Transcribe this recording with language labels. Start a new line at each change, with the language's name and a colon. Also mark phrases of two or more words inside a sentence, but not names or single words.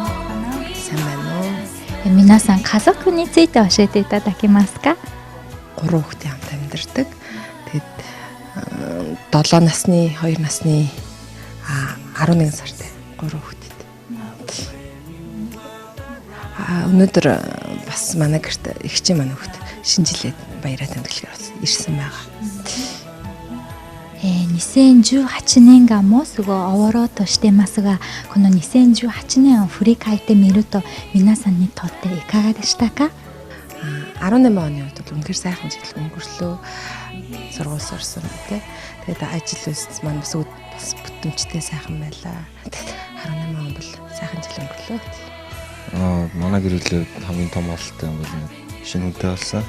Japanese: 皆さん家族について教えていただけますか
Mongolian: ？3хүүхдийн хамт амьдардаг. Тэгэд 7 насны, 2 насны, 11 сартай 3 хүүхэд. Өнөөдөр бас манай гэрт эгчийн манай хүүхэд шинэ жилээр баяраа тэмдэглэхээр ирсэн байгаа.
Japanese: 2018 年がもうすぐ終わろうとしていますが、この2018年を振り返ってみると皆さんにとっていかがでしたか
Mongolian: ？18 оны үед бол үнэхээр сайхан жил өнгөрлөө. Сургууль сурсан тий. Тэгээд ажил үйлс маань бас бүтэмжтэй сайхан байлаа. Тэгээд 18 он бол сайхан жил өнгөрлөө. Манай гэрэлээ хамгийн том ололттой юм бол шинэ үнэтэй болсон.